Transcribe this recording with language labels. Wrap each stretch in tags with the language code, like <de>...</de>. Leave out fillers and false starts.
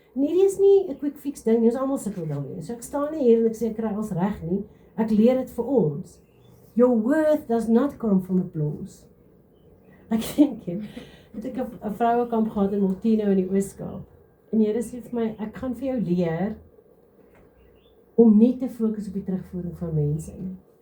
<af>En hierdie is nie 'n quick fix ding, ons almal sukkel daarmee. So ek staan nie hier en ek sê ek kry ons reg nie. Ek leer dit vir ons.</af> <en>Your worth does not come from applause.</en> <af>Ek dink het ek 'n vrouekamp gehad in Multino in die Oos-Kaap. En Here sê vir my, ek gaan vir jou leer om nie te fokus op die terugvoering van mense nie.</af>